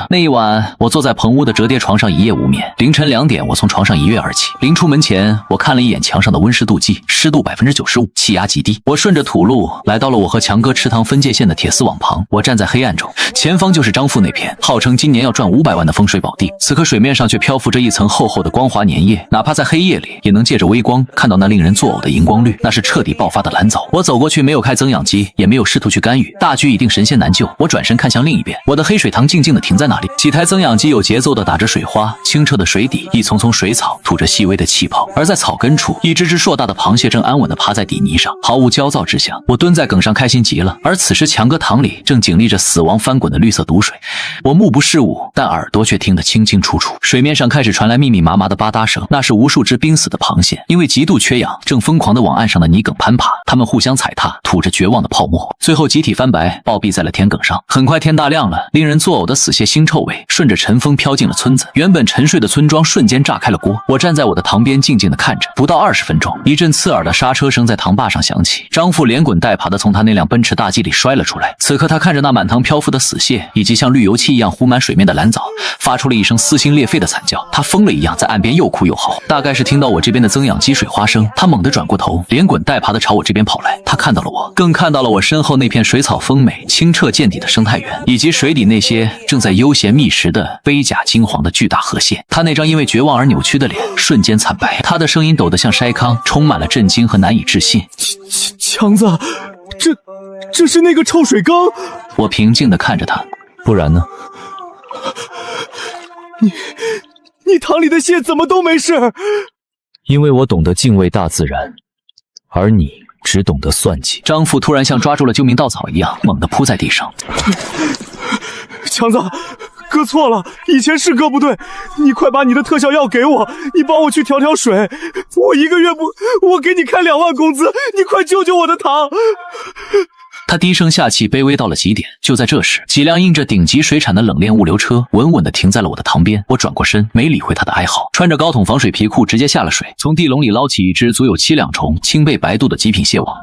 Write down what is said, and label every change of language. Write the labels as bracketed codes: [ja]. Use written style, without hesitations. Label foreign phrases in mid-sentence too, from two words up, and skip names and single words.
[zh] 那一晚，我坐在棚屋的折疊床上一夜無眠。凌晨2點，我從床上一躍而起。臨出門前，我看了一眼牆上的溫濕度計，濕度95%，氣壓極低。我順着土路來到了我和強哥池塘分界線的鐵絲網旁。我站在黑暗中，前方就是張富那片號稱今年要賺500萬的風水寶地。此刻水面上卻漂浮着一層厚厚的光滑粘液，哪怕在黑夜裡，也能借着微光看到那令人作嘔的熒光綠，那是徹底爆發的藍藻。我走過去，沒有開增氧機，也沒有試圖去干預，大局已定，神仙難救。我轉身看向另一邊，我的黑水塘靜靜地停在那裡，幾台增氧機有節奏地打着水花，清澈的水底，一叢叢水草吐着細微的氣泡，而在草根處，一隻隻碩大的螃蟹正安穩地爬在底泥上，毫無焦躁之象。我蹲在埂上，開心極了。而此時強哥塘裡正經歷着死亡翻滾的綠色毒水，我目不識物，但耳朵卻聽得清清楚楚。水面上開始傳來密密麻麻的吧嗒聲，那是無數隻瀕死的螃蟹，因為極度缺氧，正瘋狂地往岸上的泥埂攀爬。它們互相踩踏，吐着絕望的泡沫，最後集體翻白，暴斃在了田埂上。很快天大亮了，令人作嘔的死蟹腥臭味順着晨風飄進了村子，原本沉睡的村莊瞬間炸開了鍋。我站在我的塘邊靜靜地看着，不到20分鐘，一陣刺耳的剎車聲在塘壩上響起，張富連滾帶爬地從他那輛奔馳大 G 裡摔了出來。此刻他看着那滿塘漂浮的死蟹，以及像綠油漆一樣糊滿水面的藍藻，發出了一聲撕心裂肺的慘叫。他瘋了一樣在岸邊又哭又嚎，大概是聽到我這邊的增氧機水花聲，他猛地轉過頭，連滾帶爬地朝我這邊跑來。他看到了我，更看到了我身後那片水草豐美、清澈見底的生態園，以及水底那些正在悠閒覓食的背甲金黃的巨大河蟹。他那張因為絕望而扭曲的臉瞬間慘白，他的聲音抖得像篩糠，充滿了震驚和難以置信。強子，這是那個臭水缸。我平靜地看着他。不然呢？你塘裡的蟹怎麼都沒事？因為我懂得敬畏大自然，而你只懂得算計。張父突然像抓住了救命稻草一样，猛地撲在地上。强子，哥錯了，以前是哥不對，你快把你的特效藥給我，你幫我去調水，我1個月不，我給你開2萬工資，你快救救我的堂。他低聲下氣，卑微到了極點。就在這時，幾輛印着頂級水產的冷鏈物流車穩穩地停在了我的塘邊。我轉過身，沒理會他的哀嚎，穿着高筒防水皮褲直接下了水，從地籠裡撈起一隻足有7兩重、青背白肚的極品蟹網。